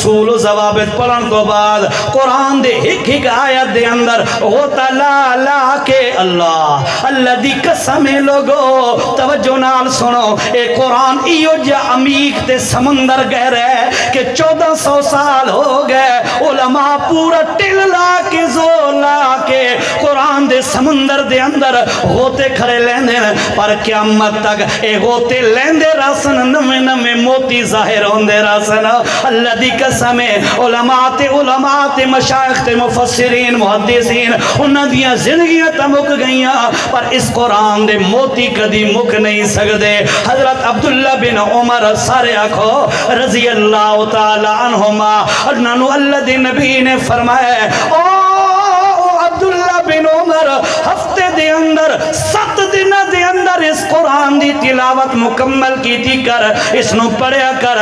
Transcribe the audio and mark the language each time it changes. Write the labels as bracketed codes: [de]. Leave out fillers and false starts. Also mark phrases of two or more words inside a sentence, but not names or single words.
[pa] و ضوابط پڑھن تو بعد قرآن دے ایک ایک آیت دے اندر ہوتا لا لا کے اللہ اللہ دی قسمیں لوگو توجہ نال سنو، اے قرآن ایو جا عمیق تے سمندر گہرے کہ 1400 سال ہو گئے، علماء پورا ٹل لا کے زور لا کے قرآن دے سمندر دے اندر ہوتے کھڑے لیندے، پر قیامت تک اے ہوتے لیندے راسن، نمے نمے موتی ظاہر ہوندے راسن۔ اللہ دی قسم ہے علماء تے مشایخ تے مفسرین محدثین انہاں دیاں زندگیاں تا مک گئیاں، پر اس قرآن دے موتی کدی مک نہیں سکدے۔ حضرت عبداللہ بن عمر سارے آکھو [ar] رضی اللہ تعالی عنہما، [pa] انہوں اللہ دے نبی نے فرمایا او عبداللہ بن عمر ہفتے دے اندر 7 دن دے اندر اس قرآن دی تلاوت مکمل کی تھی کر، اس نو پڑھیا کر۔